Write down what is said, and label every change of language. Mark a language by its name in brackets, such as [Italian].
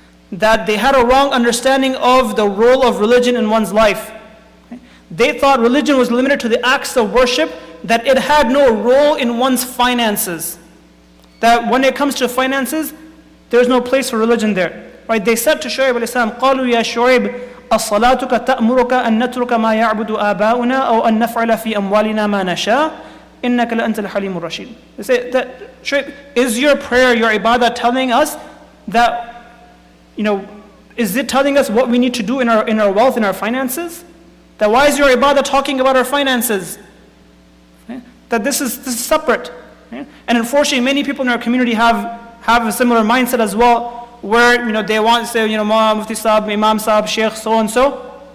[English] That they had a wrong understanding of the role of religion in one's life. They thought religion was limited to the acts of worship, that it had no role in one's finances. That when it comes to finances, there's no place for religion there. Right? They said to Shu'ayb alayhi salam, [Arabic] قالوا يا شعيب الصلاة تأمرك أن نترك ما يعبد آباؤنا أو أن نفعل في أموالنا ما نشاء إنك لأنت الحليم الرشيد. [English] They say that, Shu'ayb, is your prayer, your ibadah telling us that is it telling us what we need to do in our wealth, in our finances? That why is your ibadah talking about our finances? That this is separate. And unfortunately, many people in our community have a similar mindset as well, where they want to say, Mufti Sahib, Imam Sahib, Sheikh, so and so.